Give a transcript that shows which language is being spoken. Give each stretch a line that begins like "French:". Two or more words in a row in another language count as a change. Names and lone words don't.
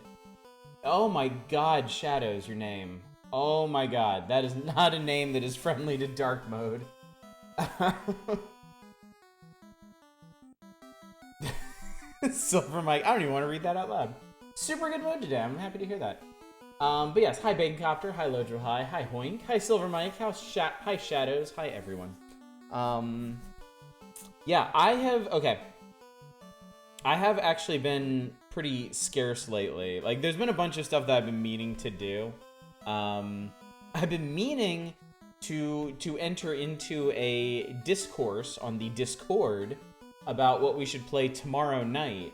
English: Oh my god, Shadow's your name. Oh my god, that is not a name that is friendly to dark mode. Silver Mike. I don't even want to read that out loud. Super good mode today. I'm happy to hear that. But yes, hi Baconcopter, hi Lodro, hi Hoink, hi Silver Mike, hi Shadows, hi everyone. Yeah, I have actually been pretty scarce lately. Like, there's been a bunch of stuff that I've been meaning to do. I've been meaning to enter into a discourse on the Discord about what we should play tomorrow night.